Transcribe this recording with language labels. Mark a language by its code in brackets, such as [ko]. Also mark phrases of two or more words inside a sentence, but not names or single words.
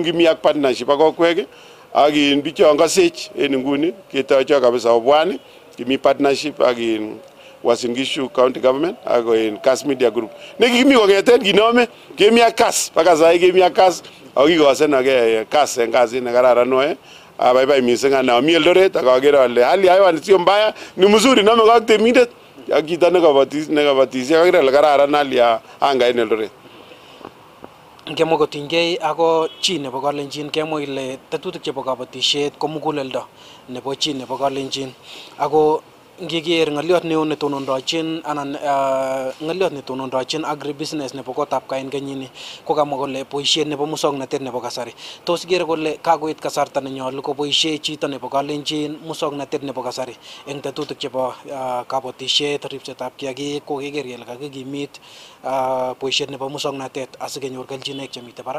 [kln] kimi ak partnership ak okwek ak bichon kosech en nguni ketocho kabisa obwani kimi partnership ak Uasin Gishu County Government ak Kass Media Group nekikimi kongeten kinome kemi ak Kass [sw] mpaka sai [kln] kemi ak Kass ak kikosenage Kass en kasit nekararan noe abaibai missing ana mi Eldoret ak akere ale [sw] hali ya hewa sio mbaya ni mzuri [kln] nome ak temindet ak kita nekabatisi akere ale kararan [sw] hali ya anga [kln] en Eldoret. Ngemwa kotinygei ako chi nebo Kalenjin kemwa ile tetutik chebo kabatisiet ko muguleldo nebo chi nebo Kalenjin ako ngiker ngaliot neo netonondochin anan ngaliot netonondochin agribusiness nebo kotab kaa en kenyini ko kamwa kole boisiet nebo musoknotet nebo kasari tos ikere kole kakoit kasarta nenyolu koboisie chito nebo Kalenjin musoknotet nebo kasari en tetutik chebo kabatisiet ripsetab kiagik ko keker kele kakikimit boisiet nebo musoknotet asikenyor kelchinoik chemite barak